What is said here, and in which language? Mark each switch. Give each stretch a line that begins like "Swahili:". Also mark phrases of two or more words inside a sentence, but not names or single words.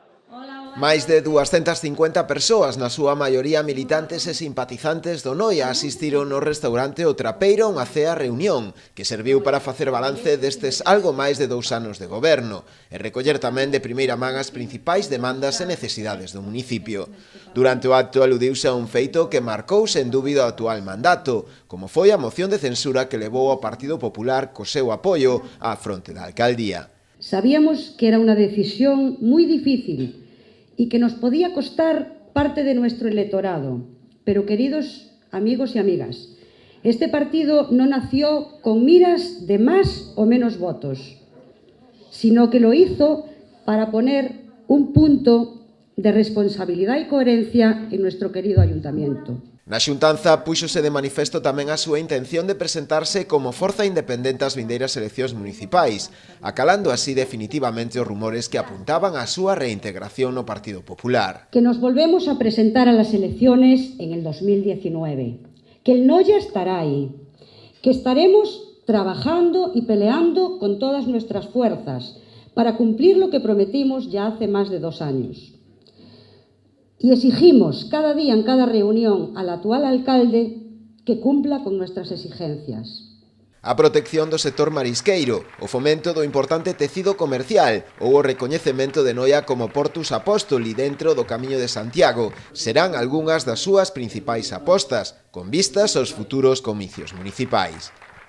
Galician: Máis de 250 persoas, na súa maioría militantes e simpatizantes do Noia, asistiron no restaurante O Trapeiro a unha cea reunión que serviu para facer balance destes algo máis de 2 anos de goberno e recoller tamén de primeira man as principais demandas e necesidades do municipio. Durante o acto aludiuse a un feito que marcou sen dúbida o actual mandato, como foi a moción de censura que levou ao Partido Popular co seu apoio á fronte da alcaldía.
Spanish: Sabíamos que era
Galician: unha decisión moi difícil
Spanish: y que nos podía costar parte de nuestro electorado. Pero, queridos amigos y amigas, este partido no nació con miras de más o menos votos, sino que lo hizo para poner un punto de responsabilidad y coherencia en nuestro querido ayuntamiento.
Galician: Na xuntanza púxose de manifesto tamén a súa intención de presentarse como forza independente ás vindeiras eleccións municipais, acalando así definitivamente os rumores que apuntaban á súa reintegración no Partido Popular.
Spanish: Que nos volvemos a presentar a las elecciones en el 2019, que el Noia estará ahí, que estaremos trabajando y peleando con todas nuestras fuerzas para cumplir lo que prometimos ya hace más de 2 años. Y exigimos cada día en cada reunión al actual alcalde que cumpla con nuestras exigencias.
Galician: A protección do sector marisqueiro, o fomento do importante tecido comercial ou o recoñecemento de Noia como Portus Apóstoli dentro do Camiño de Santiago serán algunhas das súas principais apostas, con vistas aos futuros comicios municipais.